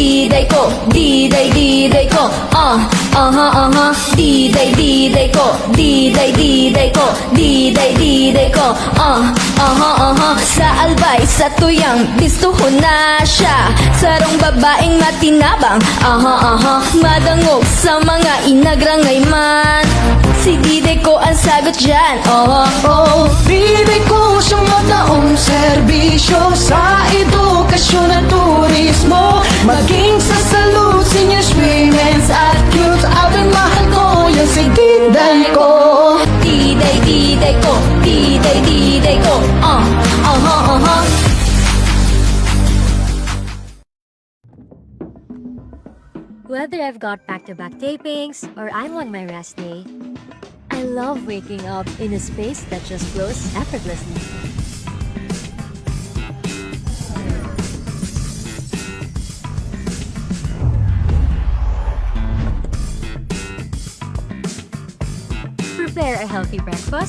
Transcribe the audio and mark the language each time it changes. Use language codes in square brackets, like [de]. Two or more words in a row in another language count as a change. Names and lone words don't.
[bik] D-Day ko, D-Day ko, D-Day ko, D-Day ko, D-Day ko, Sa albay, sa tuyang, bistuhon na siya. Sarong babaeng matinabang, madangog sa mga inagrangay man. [tl] Si D-Day ko ang sagot dyan, [bik] D-Day ko siyang mataong serbisyo sa edukasyon at turismo. [tl] Maging sa salud, [en] seniors, women's at youth. [bik] Abay mahal ko yan si D-Day ko. D-Day ko, D-Day ko, [en] Whether I've got back-to-back tapings or I'm on my rest day, I love waking up in a space that just flows effortlessly. Prepare a healthy breakfast?